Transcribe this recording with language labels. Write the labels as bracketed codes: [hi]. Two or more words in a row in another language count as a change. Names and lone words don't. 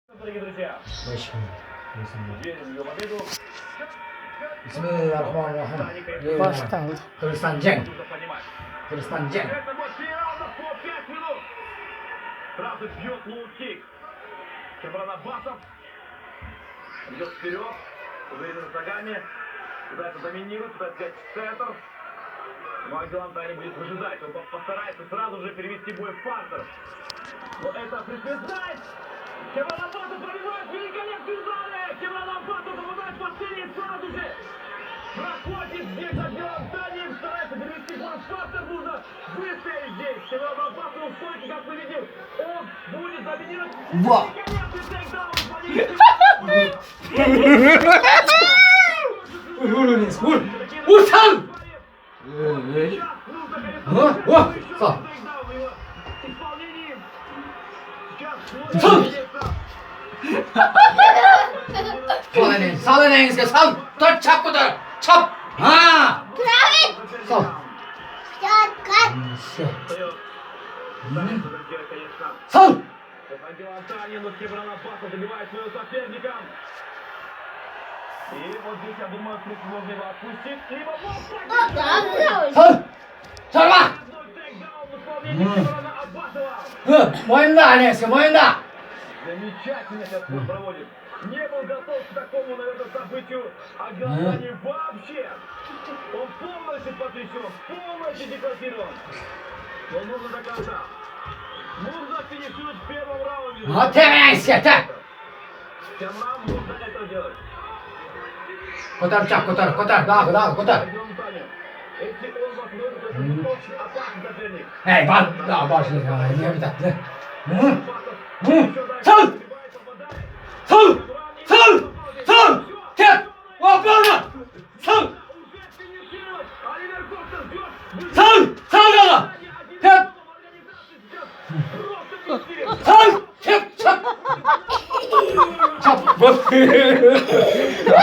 [ru] дорогие друзья. 5 минут. Верим в ее победу. [ar] Bismillahirrahmanirrahim. [tr] Baştan. Kırsan Cenk. [ru] Нужно понимать. [tr] Kırsan Cenk. [ru] Это вот сериалов по 5 минут. Сразу бьет лоу-кик. Кемран Аббасов идет вперед, уверенными шагами, пытается доминировать, пытается взять центр. Но Ангелантани будет выжидать, он постарается сразу же перевести бой в партер. Но это призвездает. Кемран Аббасов пробивает великолепный удар. Кемран Аббасов попадает в последний сразу же. Проходит здесь Ангелантани, старается перевести бой в партер. Нужно выстоять здесь. Кемран Аббасов в стойке, как мы видим, он будет доминировать. Во! Великолепный тейкдаун. [tr] Vur Enes vur. Vur sal. Sal. Sal. Sal Enes. Sal Enes'e sal. Dur çap bu dur. Çap. Ha. Sal. Sal. [ru] Ангелантани, но Кемран Аббасов добивает своего соперника. И вот здесь, я думаю, можно его отпустить. Либо [tr] Sal. Sarma. [ru] тейкдаун в исполнении Кемрана Аббасова. [tr] Boyunda Enes'e boyunda. [ru] Замечательно этот спорт проводит. Не был готов к такому, наверное, событию Ангелантани вообще. Он полностью потрясен, полностью декратирован. Но нужно до конца. Нужно финишировать в первом раунде. [tr] Hadi Enes yeter. [ru] Кемран нужно это делать. [tr] Kotar çap kotar kotar. Daha kotar. [ru] Ангелантани. Если он возьмет, то это очень опасный соперник. [tr] Hey bak. Daha başlıyor. Niye bir tatlı. [ru] Аббасов [tr] Sal. [ru] попадает. [tr] Sal. Sal. Sal. Tek. Vaplarına. Sal. [ru] Уже финишировать. Оливер Костер ждет. [tr] Sal. Sal yana. Tek. Sal. Tek. Çap. Çap.